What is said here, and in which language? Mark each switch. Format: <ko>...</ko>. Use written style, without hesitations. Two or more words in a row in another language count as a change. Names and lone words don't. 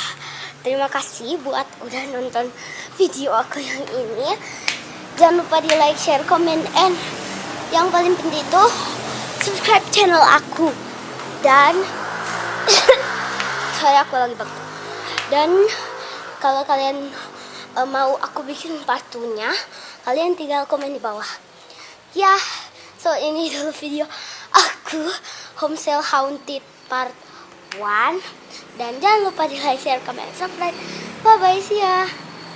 <id>Terima kasih buat udah nonton video aku yang ini. Jangan lupa di</id> <en>like, share, comment, and</en> <id>yang paling penting itu</id> <en>subscribe channel</en> <id>aku. Dan saya aku lagi batuk. Dan kalau kalian mau aku bikin part 2-nya, kalian tinggal komen di bawah. Ya, so ini dulu video aku Homestay Haunted part 1. Dan jangan lupa di</id> <en>like, share, comment, subscribe. Bye bye, see ya.</en>